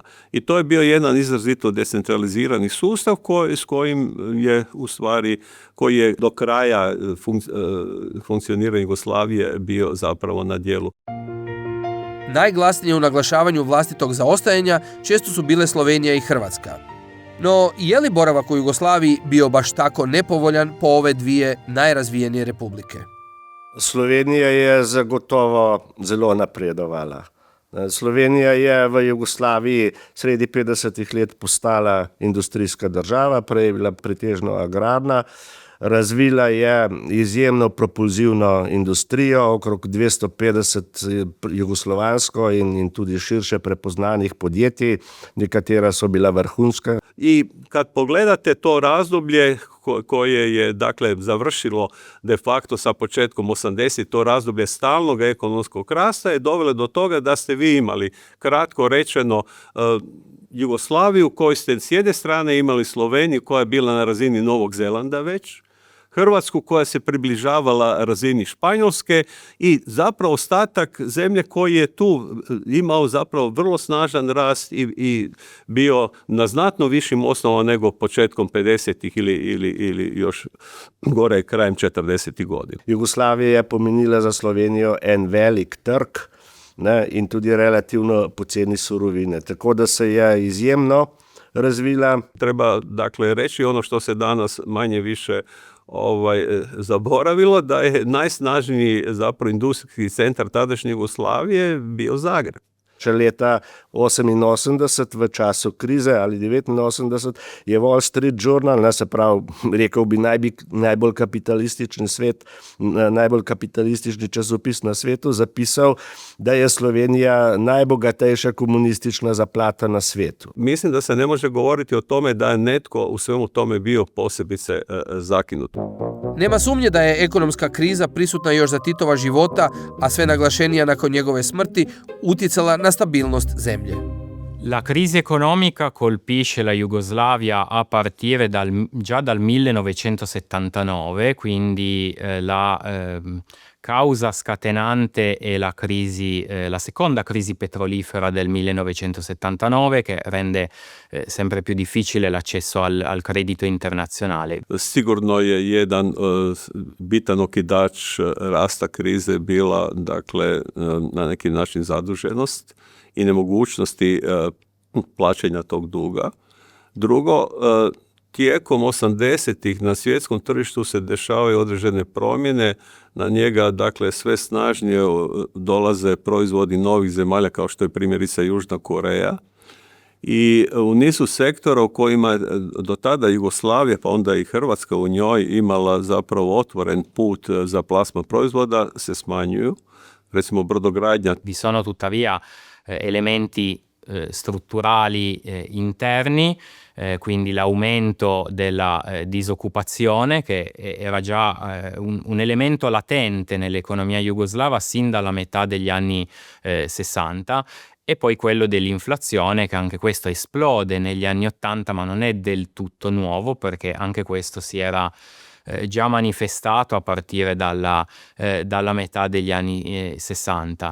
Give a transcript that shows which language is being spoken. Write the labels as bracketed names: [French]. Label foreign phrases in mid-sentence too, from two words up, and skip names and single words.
[Croatian] I to je bio jedan izrazito decentralizirani sustav s kojim je u stvari, koji je do kraja funkcioniranja Jugoslavije bio zapravo na djelu. Najglasnije u naglašavanju vlastitog zaostajanja često su bile Slovenija i Hrvatska. No, je li boravak u Jugoslaviji bio baš tako nepovoljan po ove dvije najrazvijenije republike? [Slovenian] Slovenija je zagotovo zelo napredovala. Slovenija je v Jugoslaviji sredi 50-ih let postala industrijska država, prej je bila pretežno agrarna. Razvila je izjemno propulzivno industrijo, okrog 250 jugoslovansko in tudi širše prepoznanih podjetij, nekatera so bila vrhunska. [Croatian] I kad pogledate to razdoblje koje je dakle završilo [Latin] de facto [Croatian] sa početkom 80, to razdoblje stalnog ekonomskog rasta je dovelo do toga da ste vi imali, kratko rečeno, Jugoslaviju koju ste s jedne strane imali Sloveniju koja je bila na razini Novog Zelanda već, Hrvatsku koja se približavala razini Španjolske i zapravo ostatak zemlje koji je tu imao zapravo vrlo snažan rast i bio na znatno višim osnovama nego početkom 50-ih ili još gore krajem 40-ih godina. [Slovenian] Jugoslavija je pomenila za Slovenijo en velik trg, ne, in tudi relativno poceni surovine, tako da se je izjemno razvila. [Croatian] Treba dakle reći ono što se danas manje više zaboravilo, da je najsnažniji zapravo industrijski centar tadašnje Jugoslavije bio Zagreb. [Slovenian] Še leta 88 v času krize ali 89 je Wall Street Journal, se pravi, rekel bi najbolj kapitalistični svet, najbolj kapitalistični časopis na svetu, zapisal, da je Slovenija najbogatejša komunistična zaplata na svetu. [Croatian] Mislim da se ne može govoriti o tome da je netko u svemu tome bio posebice zakinut. Nema sumnje da je ekonomska kriza prisutna još za Titova života, a sve naglašenija nakon njegove smrti, utjecala na stabilnost zemlje. [Italian] La crisi economica colpisce la Jugoslavia a partire già dal 1979, quindi la causa scatenante è la seconda crisi petrolifera del 1979 che rende sempre più difficile l'accesso al credito internazionale. [Croatian] Sigurno je jedan bitan okidač rasta krize bila, dakle, na neki način zaduženost i nemogućnosti plaćanja tog duga. Drugo, tijekom 80-ih na svjetskom tržištu se dešavaju određene promjene, na njega dakle sve snažnije dolaze proizvodi novih zemalja kao što je primjerice Južna Koreja i u nizu sektora u kojima je do tada Jugoslavija pa onda i Hrvatska u njoj imala zapravo otvoren put za plasman proizvoda se smanjuju, recimo brodogradnja. [Italian] Vi sono tuttavia elementi strutturali interni, quindi l'aumento della disoccupazione che era già un elemento latente nell'economia jugoslava sin dalla metà degli anni 60 e poi quello dell'inflazione che anche questo esplode negli anni 80 ma non è del tutto nuovo perché anche questo si era già manifestato a partire dalla metà degli anni 60.